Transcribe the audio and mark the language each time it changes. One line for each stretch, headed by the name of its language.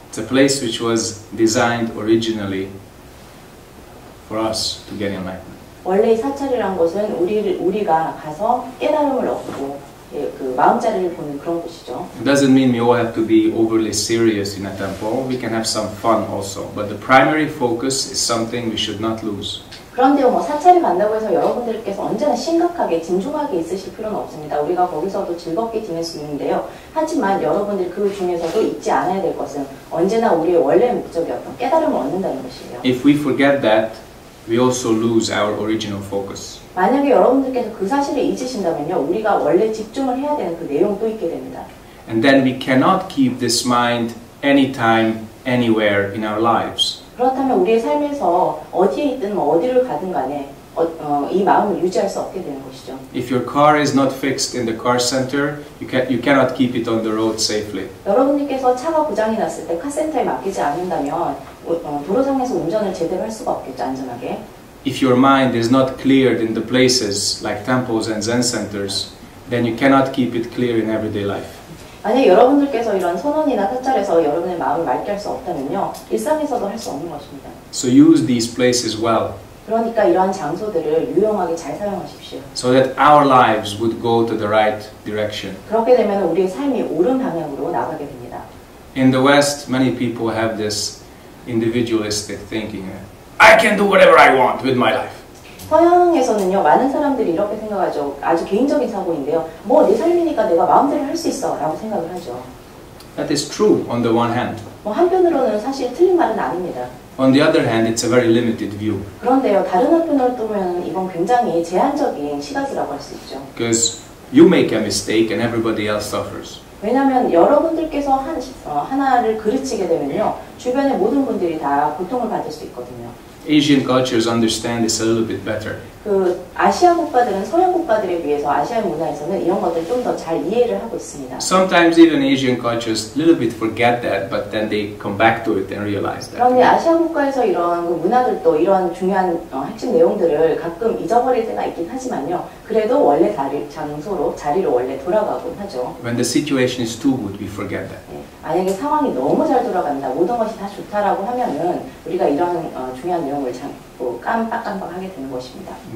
English: It's a place which was designed originally for us to get enlightenment.
Korean: 원래 이 사찰이라는 곳은 우리가 가서 깨달음을 얻고 그 마음자리를 보는 그런 곳이죠.
English: It doesn't mean we all have to be overly serious in a temple. We can have some fun also. But the primary focus is something we should not lose.
Korean: 그런데요, 사찰에 간다고 해서 여러분들께서 언제나 심각하게 진중하게 있으실 필요는 없습니다. 우리가 거기서도 즐겁게 지낼 수 있는데요. 하지만 여러분들 그 중에서도 잊지 않아야 될 것은 언제나 우리의 원래 목적이 어떤 깨달음을 얻는다는 것이에요.
English: If we forget that, we also lose our original focus.
Korean: 만약에 여러분들께서 그 사실을 잊으신다면요, 우리가 원래 집중을 해야 되는 그 내용도 잊게 됩니다.
English: And then we cannot keep this mind anytime, anywhere in our lives.
Korean: 그렇다면 우리의 삶에서 어디에 있든 어디를 가든 간에 이 마음을 유지할 수 없게 되는 것이죠.
English: If your car is not fixed in the car center, you cannot keep it on the road safely.
Korean: 여러분들께서 차가 고장이 났을 때 카센터에 맡기지 않는다면 도로상에서 운전을 제대로 할 수가 없겠죠, 안전하게.
English: If your mind is not cleared in the places like temples and Zen centers, then you cannot keep it clear in everyday life.
Korean: 만약 여러분들께서 이런 선원이나 사찰에서 여러분의 마음을 맑게 할 수 없다면요, 일상에서도 할 수 없는 것입니다.
English: So use these places well,
Korean: 그러니까 이러한 장소들을 유용하게 잘 사용하십시오.
English: so that our lives would go to the right direction.
Korean: 그렇게 되면 우리의 삶이 옳은 방향으로 나가게 됩니다.
English: In the West, many people have this individualistic thinking. I can do whatever I want with my life.
Korean: 서양에서는요, 많은 사람들이 이렇게 생각하죠. 아주 개인적인 사고인데요. 뭐 내 삶이니까 내가 마음대로 할 수 있어 라고 생각을 하죠.
English: That is true on the one hand.
Korean: 한편으로는 사실 틀린 말은 아닙니다.
English: On the other hand, it's a very limited view.
Korean: 그런데요, 다른 한편으로 보면 이건 굉장히 제한적인 시각이라고 할 수 있죠.
English: Because you make a mistake and everybody else suffers.
Korean: 왜냐하면 여러분들께서 하나를 그르치게 되면요, 주변의 모든 분들이 다 고통을 받을 수 있거든요.
English: Asian cultures understand this a little bit better.
Korean: 그 아시아 국가들은 서양 국가들에 비해서 아시아 문화에서는 이런 것들을 좀 더 잘 이해를 하고 있습니다.
English: Sometimes even Asian cultures a little bit forget that, but then they come back to it and realize that.
Korean: 그런데 아시아 국가에서 이런 그 문화들도 이런 중요한 핵심 내용들을 가끔 잊어버릴 때가 있긴 하지만요. 그래도 원래 자리로 원래 돌아가곤 하죠.
English: When the situation is too good, we forget that.
Korean: 네, 만약에 상황이 너무 잘 돌아간다, 모든 것이 다 좋다라고 하면은 우리가 이런 중요한 내용을 깜빡하게 되는 것입니다.